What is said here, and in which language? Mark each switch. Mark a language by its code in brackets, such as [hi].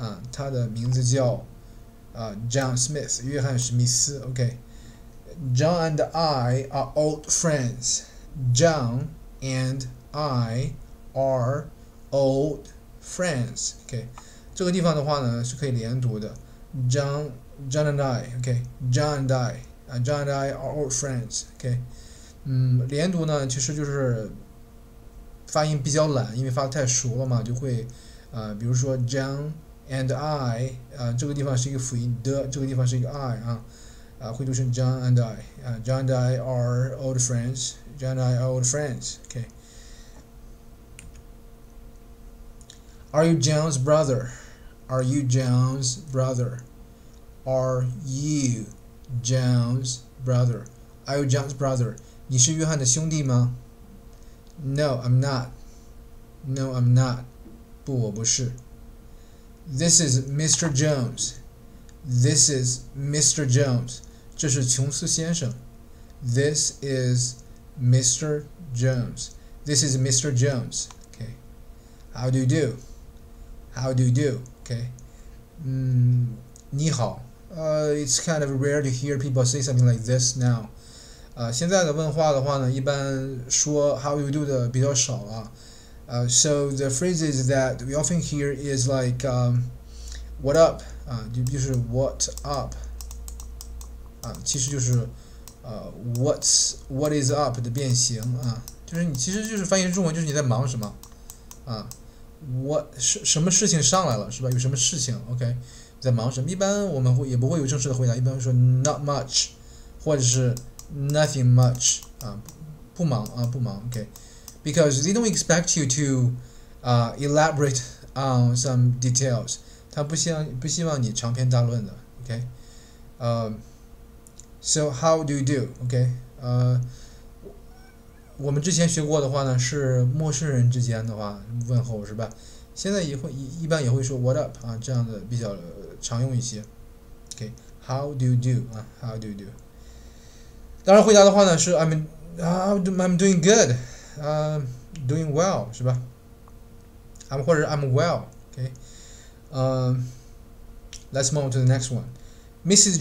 [zh] 他的名字叫John Smith， 约翰史密斯。 [en] OK. John and I are old friends. John and I are old friends. OK. [zh] 这个地方的话呢是可以连读的。 [en] John and I. OK. John and I. John and I are old friends. OK. [zh] 连读呢其实就是发音比较懒，因为发得太熟了嘛，就会比如说 John。And I 这个地方是一个辅音的，这个地方是一个 I 会读成 John and I [en] John and I are old friends. John and I are old friends. Okay. Are you John's brother? Are you John's brother? Are you John's brother? Are you John's brother? [zh] 你是约翰的兄弟吗 [en] No, I'm not. No, I'm not. [zh] 不，我不是。 [en] This is Mr. Jones. This is Mr. Jones. [zh] 这是琼斯先生。 [en] This is Mr. Jones. This is Mr. Jones. Okay. How do you do? How do you do? Okay. [zh] 你好。 [en] It's kind of rare to hear people say something like this now. [zh] 现在的问话的话呢，一般说 how do you do 的比较少啊。 So the phrases that we often hear is like what up 就是 what up 其实就是 [en] what is up [zh] 的变形就是你其实就是翻译成中文就是你在忙什么什么事情上来了是吧？有什么事情 OK 在忙什么？一般我们也不会有正式的回答，一般会说 [en] not much [zh] 或者是 [en] nothing much [zh] 不忙不忙 OK [en] because they don't expect you to elaborate on some details [zh] 他不希望你长篇大论的 OK [en] so how do you do [zh] OK 我们之前学过的话呢是陌生人之间的话问候是吧？现在一般也会说 what up 这样的比较常用一些 OK [en] how do you do how do you do [zh] 当然回答的话呢是 [en] I'm doing good doing well [zh] 是吧？ [en] 或者 I'm well OK let's move on to the next one Mrs.